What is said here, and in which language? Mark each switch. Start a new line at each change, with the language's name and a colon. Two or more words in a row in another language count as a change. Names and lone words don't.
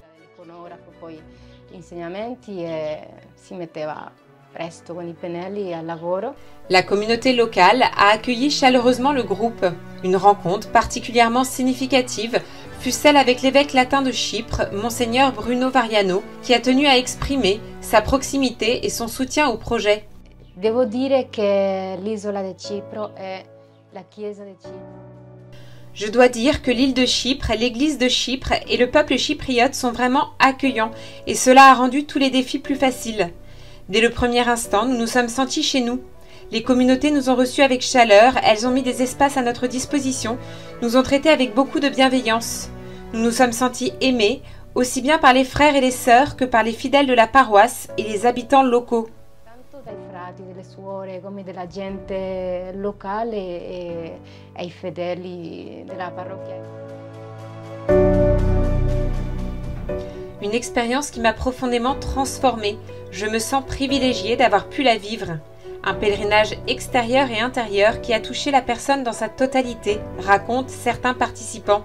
French: La communauté locale a accueilli chaleureusement le groupe. Une rencontre particulièrement significative fut celle avec l'évêque latin de Chypre, Monseigneur Bruno Variano, qui a tenu à exprimer sa proximité et son soutien au projet.
Italian: Devo dire che l'isola di Cipro e la chiesa di Cipro.
French: Je dois dire que l'île de Chypre, l'église de Chypre et le peuple chypriote sont vraiment accueillants et cela a rendu tous les défis plus faciles. Dès le premier instant, nous nous sommes sentis chez nous. Les communautés nous ont reçus avec chaleur, elles ont mis des espaces à notre disposition, nous ont traités avec beaucoup de bienveillance. Nous nous sommes sentis aimés, aussi bien par les frères et les sœurs que par les fidèles de la paroisse et les habitants locaux.
Italian: Dai frati, delle suore, come della gente locale e ai fedeli della parrocchia.
French: Une expérience qui m'a profondément transformée. Je me sens privilégiée d'avoir pu la vivre. Un pèlerinage extérieur et intérieur qui a touché la personne dans sa totalité, racontent certains participants.